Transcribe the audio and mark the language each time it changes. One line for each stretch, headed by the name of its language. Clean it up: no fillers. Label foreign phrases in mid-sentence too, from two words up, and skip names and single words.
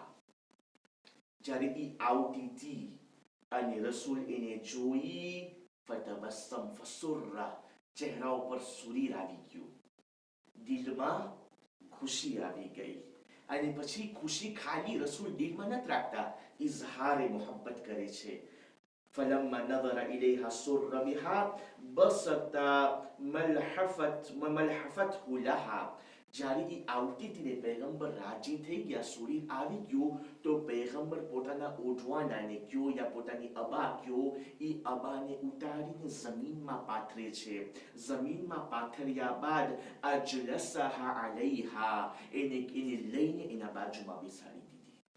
Gujarati: જ્યારે ઈ આવતી હતી અને રસૂલ એને જોઈ,
Arabic: فتبسم فسر,
Gujarati: ચહેરા ઉપર સુરીર આવી ગયું, દિલમાં ખુશી આવી ગઈ. અને પછી ખુશી ખાલી રસૂલ દિલમાં નથી રાખતા, ઇઝહારે મોહબ્બત કરે છે.
Arabic: فلما نظر إليها سر بها بسط ملحفته لها.
Gujarati: જ્યારે ઈ આવતી હતી ને પૈગંબર રાજી થઈ ગયા, સુરીર આવી ગયું, તો પૈગંબર પોતાના ઓઢવાનાને કયો યા પોતાની અબા કયો, ઈ અબાને ઉતારીને જમીનમાં પાથરે છે. જમીનમાં પાથર્યા બાદ
Arabic: أجلسها عليها,
Gujarati: એને લઈને એના બાજુમાં બેસાડી દીધી.